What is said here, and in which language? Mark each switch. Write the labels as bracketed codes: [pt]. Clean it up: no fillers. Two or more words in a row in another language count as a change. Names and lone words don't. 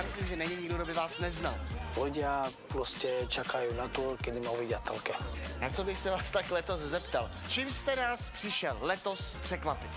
[cs] že není nikdo, kdo by vás neznal. [sk] Ľudia proste čakajú na to, kedy ma uvidia telke. [cs] Na co bych se vás tak letos zeptal? Čím jste nás přišel letos překvapit?